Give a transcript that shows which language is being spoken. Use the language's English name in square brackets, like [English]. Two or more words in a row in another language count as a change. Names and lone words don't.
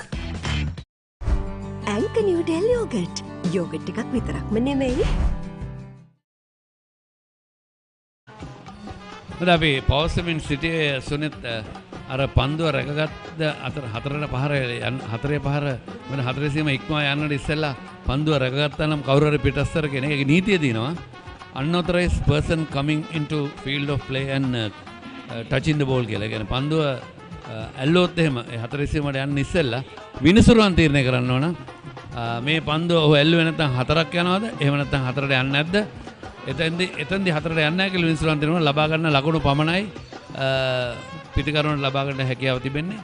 [English] Anchor New Delhi yogurt. [Sinhala] Yogurt එකක් විතරක්ම නෙමෙයි. මොකද අපි පවසමින් සිටියේ සුනිත් අර පන්දුව රැකගත්ත හතරට පහර හතරේ පහර වෙන හතරේ සීම ඉක්මවා යන්නට ඉස්සෙල්ලා පන්දුව රැකගත්තා නම් කවුරු හරි පිටස්තර කෙනෙක් ඒකේ නීතිය දිනවා [English] unauthorized person coming into field of play and touching the ball [Sinhala] කියලා. ඒ කියන්නේ පන්දුව ඇල්ලුවොත් එහෙම ඒ හතරේ සීමට යන්න ඉස්සෙල්ලා විනිසුරුවන් තීරණය කරන්න ඕන මේ පන්දුව ඔහු ඇල්ලුවේ නැත්නම් හතරක් යනවද එහෙම නැත්නම් හතරට යන්නේ නැද්ද? එතෙන්දී හතරට යන්නේ නැහැ කියලා විනිසුරුවන් තීරණය ලබා ගන්න ලකුණු පමණයි පිටිකරුවන්ට ලබා ගන්න හැකියාව තිබෙන්නේ.